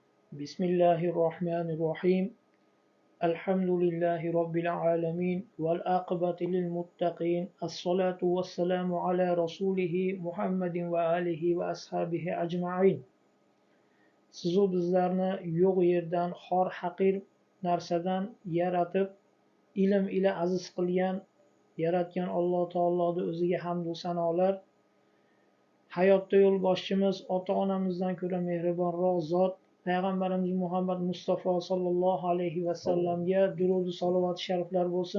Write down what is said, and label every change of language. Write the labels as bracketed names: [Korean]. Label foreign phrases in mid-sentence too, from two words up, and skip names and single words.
[Arabic] بسم الله الرحمن الرحيم الحمد لله رب العالمين والعاقبة للمتقين الصلاة والسلام على رسوله محمد وآله وأصحابه أجمعين [Uzbek] Sizu bizlarni yo'q yerdan xor haqir narsadan yaratib ilm ila aziz qilgan yaratgan Alloh taoloning o'ziga hamd va sanolar. Hayotda yo'lboshchimiz ota-onamizdan ko'ra mehribonroq zot Payg'ambarimiz Muhammad Mustafa [Arabic] صلى الله عليه وسلم [Uzbek] durud va salovat shariflar bo'lsin.